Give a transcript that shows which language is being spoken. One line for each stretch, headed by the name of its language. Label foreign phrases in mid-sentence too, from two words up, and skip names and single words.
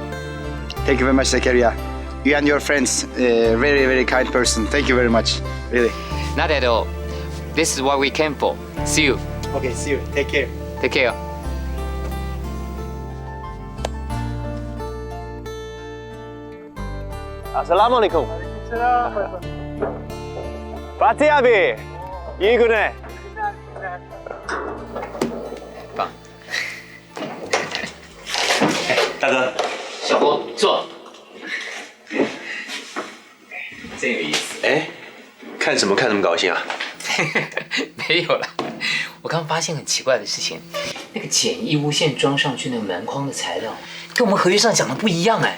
English: Thank you very much, Zakaria. You and your friends, very, very kind person. Thank you very much, really. Not at all. This is what we came for. See you. Okay, see you. Take care. Take care.
Arabic: Assalamualaikum.
Turkish: Fatih abi, iyi günler.
Chinese: 棒。大哥，小郭坐。真有意思。哎，看什么看那么高兴啊？没有了，我刚发现很奇怪的事情，那个简易屋线装上去那个门框的材料，跟我们合约上讲的不一样哎。